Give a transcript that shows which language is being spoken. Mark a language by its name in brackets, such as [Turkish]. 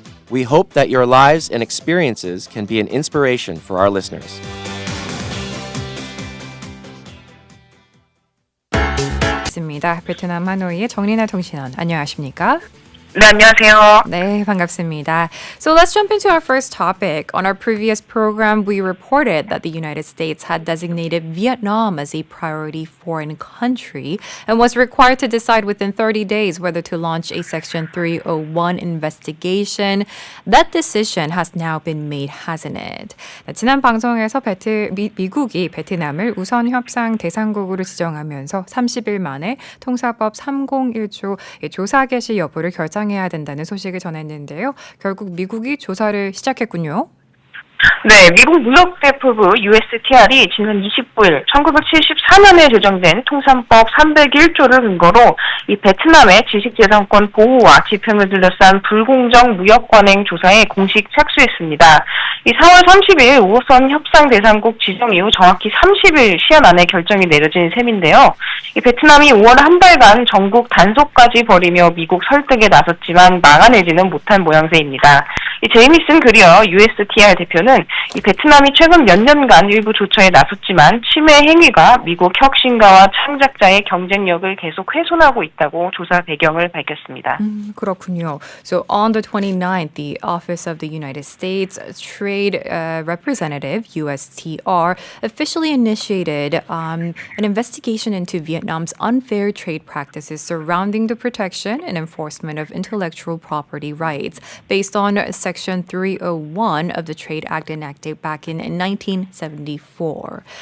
[English] We hope that your lives and experiences can be an inspiration for our listeners. [Korean] 베트남 하노이의 정리나 통신원 안녕하십니까? 네, 안녕하세요. 네, 반갑습니다. [English] So let's jump into our first topic. On our previous program, we reported that the United States had designated Vietnam as a priority foreign country and was required to decide within 30 days whether to launch a Section 301 investigation. That decision has now been made, hasn't it? [Korean] 네, 지난 방송에서 미국이 베트남을 우선 협상 대상국으로 지정하면서 30일 만에 통사법 301조 조사 개시 여부를 결정해야 된다는 소식을 전했는데요. 결국 미국이 조사를 시작했군요. 네, 미국 무역대표부 USTR이 지난 29일 1974년에 제정된 통상법 301조를 근거로 이 베트남의 지식재산권 보호와 집행을 둘러싼 불공정 무역관행 조사에 공식 착수했습니다. 이 4월 30일 우선 협상 대상국 지정 이후 정확히 30일 시한 안에 결정이 내려진 셈인데요. 이 베트남이 5월 한 달간 전국 단속까지 벌이며 미국 설득에 나섰지만 막아내지는 못한 모양새입니다. 이 제이미슨 그리어 USTR 대표는 이 베트남이 최근 몇 년간 일부 조처에 나섰지만 침해 행위가 미국 혁신가와 창작자의 경쟁력을 계속 훼손하고 있다고 조사 배경을 밝혔습니다. 그렇군요. [English] So on the 29th, the Office of the United States Trade Representative, USTR, officially initiated an investigation into Vietnam's unfair trade practices surrounding the protection and enforcement of intellectual property rights based on Section 301 of the Trade Act enacted back in 1974.